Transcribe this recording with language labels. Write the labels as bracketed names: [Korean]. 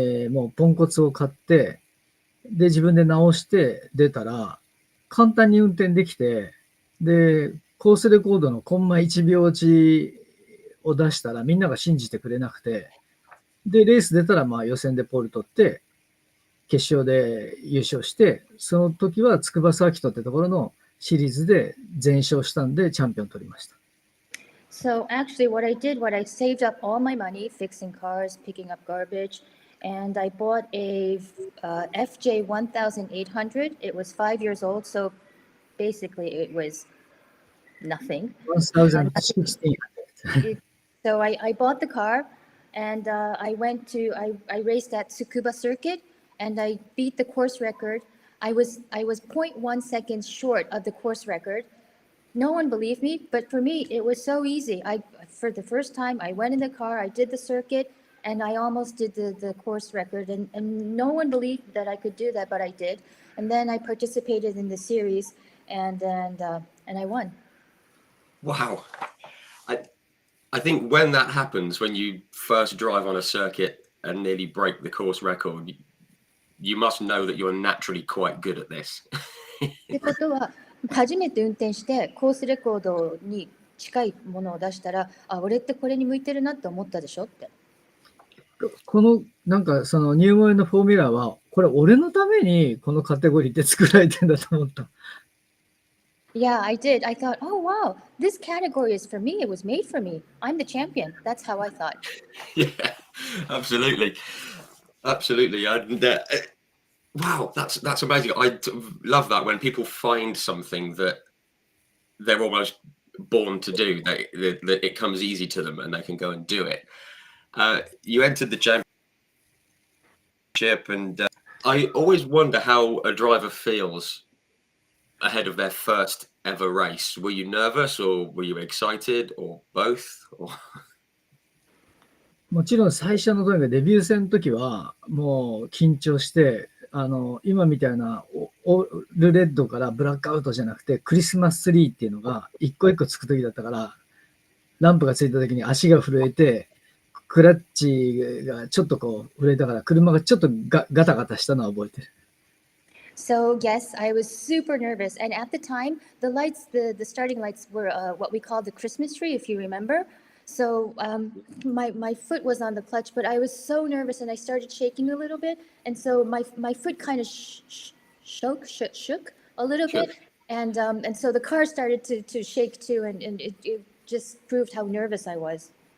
[Japanese] もうポンコツを買って、で、自分で直して出たら、簡単に運転できて、で、コースレコードのコンマ1秒落ちを出したらみんなが信じてくれなくて、で、レース出たら予選でポール取って、決勝で優勝して、その時は筑波サーキットってところのシリーズで全勝したんでチャンピオン取りました。 [English] So actually what I saved up all my money fixing cars, picking up garbage, and I bought a FJ 1800. It was 5 years old, so basically it was nothing. 1016. So I bought the car, and I raced at Tsukuba Circuit, and I beat the course record. I was 0.1 seconds short of the course record. No one believed me, but for me it was so easy. For the first time I went in the car, I did the circuit, and I almost did the course record, and no one believed that I could do that, but I did. And then I participated in the series, and I won. Wow. I think when that happens, when you first drive on a circuit and nearly break the course record, you must know that you're naturally quite good at this. [Japanese] ってことは、初めて運転してコースレコードに近いものを出したら、あ、俺ってこれに向いてるなって思ったでしょって。この、なんかその入門のフォーミュラーは、これ俺のためにこのカテゴリーで作られてんだと思った。 [English] Yeah, I did. I thought, oh wow, this category is for me. It was made for me. I'm the champion. That's how I thought. Yeah, absolutely. Absolutely. And wow, that's amazing. I love that when people find something that they're almost born to do, that it comes easy to them and they can go and do it. You entered the championship, and I always wonder how a driver feels ahead of their first ever race. Were you nervous, or were you excited, or both? Or... [Japanese] もちろん最初のとにかくデビュー戦の時はもう緊張して、今みたいなオールレッドからブラックアウトじゃなくてクリスマスツリーっていうのが一個一個つく時だったから、ランプがついた時に足が震えて、クラッチがちょっとこう震えたから車がちょっとガタガタしたのは覚えてる。 [English] So yes, I was super nervous, and at the time, the lights, the starting lights were what we call the Christmas tree, if you remember. So my foot was on the clutch, but I was so nervous, and I started shaking a little bit, and so my foot kind of shook a little bit, and so the car started to shake too, and it just proved how nervous I was.